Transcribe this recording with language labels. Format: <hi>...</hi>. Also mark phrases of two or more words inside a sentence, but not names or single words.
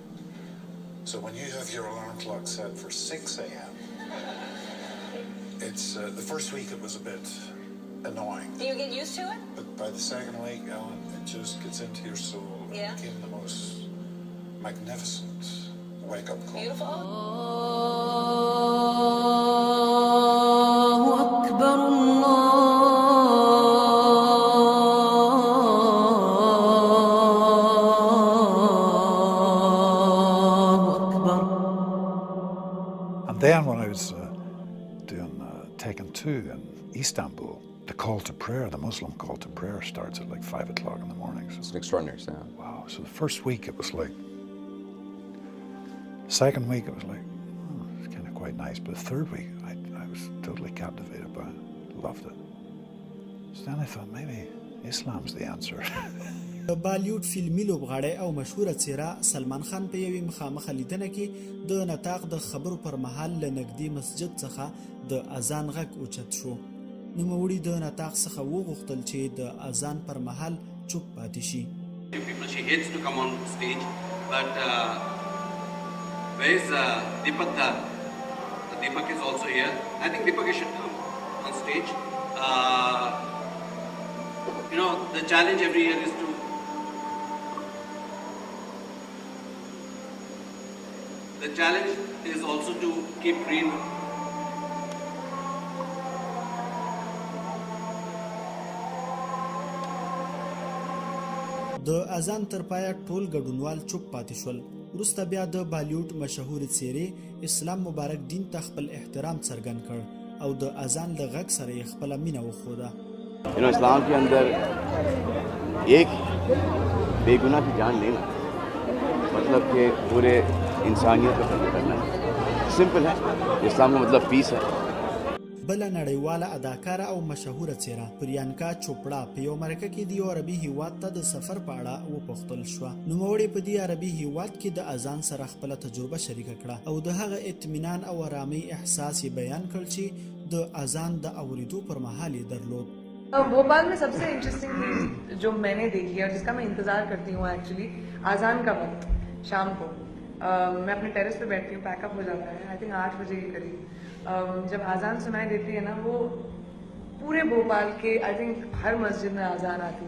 <en>So when you have your alarm clock set for 6 a.m., it's the first week it was a bit annoying. Do you get used to it? But by the second week, Ellen, it just gets into your soul. Yeah. It became the most magnificent wake-up call. Beautiful.</en> <ar>الله أكبر الله أكبر.</ar> <en>And then when I was doing Taken 2 in Istanbul, the call to prayer, the Muslim call to prayer starts at like 5 o'clock in the morning. So It's an extraordinary sound. wow. So the first week it was like, the second week it was like, it's kind of quite nice. But the third week I was totally captivated by it. Loved it. So then I thought maybe Islam's the answer.</en> <ps>د بالیوډ فلمي لوبغاړی او مشهوره څیره سلمان خان په یوې مخامخه لیدنه کې د نطاق د خبرو پر مهال له نږدې مسجد څخه د اذان غږ اوچت شو. نوموړي د نطاق څخه وغوښتل چې د اذان پر مهال چوپ پاتې شي.</ps> <en>She hates to come on stage, but where is Deepak Dar? Deepak is also here. I think Deepak should come on stage. The challenge every year is to The challenge is also to keep green.</en> <ps>د اذان تر پایه ټول ګډونوال چوپ پاتې شول. وروسته بیا د بالیوډ مشهورې څیرې اسلام مبارک دین ته خپل احترام څرګند کړ او د اذان له غږ سره یې خپله مینه وښوده.</ps> <hi>اسلام के अंदर एक बेगुनाह की जान लेना मतलब कि पूरे इंसानियत को खत्म करना है. सिंपल है. इस्लाम का मतलब पीस है.</hi> <ps>بل نړیواله اداکاره او مشهوره څیره پریانکا چوپړا په یو مرکه کې د یو عربي هیواد ته د سفر په اړه وپوښتل شوه. نوموړې په دې عربي هیواد کې د اذان سره خپله تجربه شریکه کړه او د هغه اطمینان او آرامۍ احساس یې بیان کړ چې د اذان د اورېدو پر مهال یې درلود.</ps> <hi>भोपाल में सबसे इंटरेस्टिंग चीज जो मैंने देखी है और जिसका मैं इंतजार करती हूँ एक्चुअली आज़ान का वक्त शाम को मैं अपने टेरेस पे बैठती हूँ, पैकअप हो जाता है</hi> <en>I think</en> <hi>8 बजे के करीब. जब आज़ान सुनाई देती है ना वो पूरे भोपाल के</hi> <en>I think</en> <hi>हर मस्जिद में आज़ान आती है.</hi>